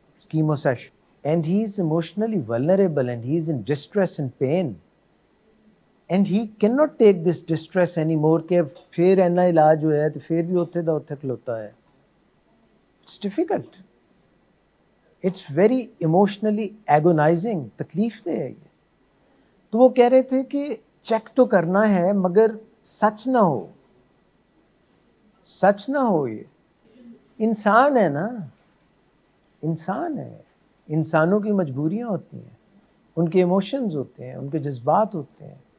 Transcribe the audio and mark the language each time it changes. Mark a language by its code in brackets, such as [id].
[en] chemo session, and he is emotionally vulnerable and he is in distress and pain, and he cannot take this distress anymore [pa] کہ پھر اینا علاج ہوا ہے تو پھر بھی اتھے دا اتھے کھلوتا ہے. [en] It's difficult. It's very emotionally agonizing. [ur] تکلیف دہ ہے یہ. تو وہ کہہ رہے تھے کہ چیک تو کرنا ہے مگر سچ نہ ہو، سچ نہ ہو. یہ انسان ہے نا، انسان ہے، انسانوں کی مجبوریاں ہوتی ہیں، ان کے ایموشنز ہوتے ہیں، ان کے جذبات ہوتے ہیں.